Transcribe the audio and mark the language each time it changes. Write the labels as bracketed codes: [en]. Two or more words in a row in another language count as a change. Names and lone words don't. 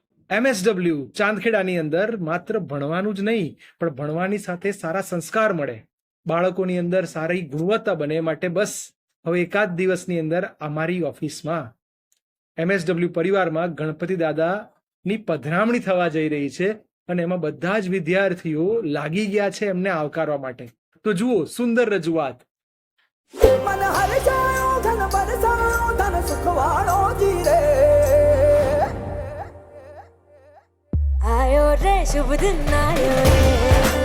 [gu] MSW ચાંદખેડાની અંદર માત્ર ભણવાનું જ નહીં પણ ભણવાની સાથે સારા સંસ્કાર મળે, બાળકોની અંદર સારી ગુણવત્તા બને માટે બસ હવે એકાદ દિવસની અંદર અમારી ઓફિસમાં MSW પરિવારમાં ગણપતિ દાદાની પધરામણી થવા જઈ રહી છે અને એમાં બધા જ વિદ્યાર્થીઓ લાગી ગયા છે એમને આવકારવા માટે. તો જુઓ સુંદર રજૂઆત. [hi] मन हर जाओ धन बरसाओ धन सुखवाड़ो जी रे आयो रे शुभ दिन आयो रे